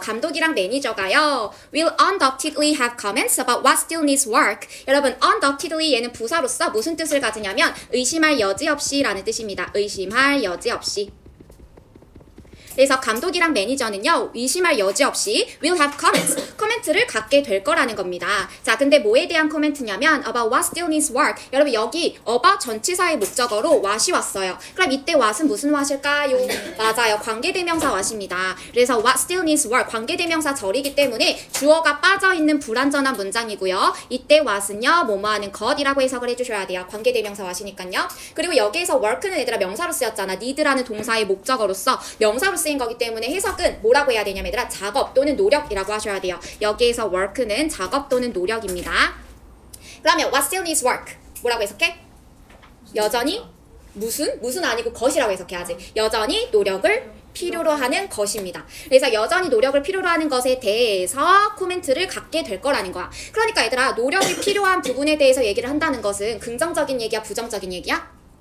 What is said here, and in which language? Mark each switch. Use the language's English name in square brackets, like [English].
[Korean] 감독이랑 매니저가요, [English] will undoubtedly have comments about what still needs work. [Korean] 여러분 undoubtedly 얘는 부사로서 무슨 뜻을 가지냐면 의심할 여지 없이 라는 뜻입니다. 의심할 여지 없이. 그래서 감독이랑 매니저는요, 의심할 여지 없이 [English] will have comments, [Korean] 코멘트를 갖게 될 거라는 겁니다. 자, 근데 뭐에 대한 코멘트냐면 [English] about what still needs work. [Korean] 여러분 여기 about 전치사의 목적어로 what이 왔어요. 그럼 이때 what은 무슨 what일까요? 맞아요, 관계대명사 what입니다. 그래서 [English] what still needs work, [Korean] 관계대명사 절이기 때문에 주어가 빠져있는 불완전한 문장이고요. 이때 what은요, 뭐뭐하는 것이라고 해석을 해주셔야 돼요. 관계대명사 what이니까요. 그리고 여기에서 work는 얘들아 명사로 쓰였잖아. need라는 동사의 목적어로서 명사로 쓰인 거기 때문에 해석은 뭐라고 해야 되냐면 얘들아 작업 또는 노력이라고 하셔야 돼요. 여기에서 work는 작업 또는 노력입니다. 그러면 [English] what still needs work [Korean] 뭐라고 해석해? 여전히 무슨 아니고 것이라고 해석해야지. 여전히 노력을 필요로 하는 것입니다. 그래서 여전히 노력을 필요로 하는 것에 대해서 코멘트를 갖게 될 거라는 거야. 그러니까 얘들아 노력이 필요한 부분에 대해서 얘기를 한다는 것은 긍정적인 얘기야, 부정적인 얘기야?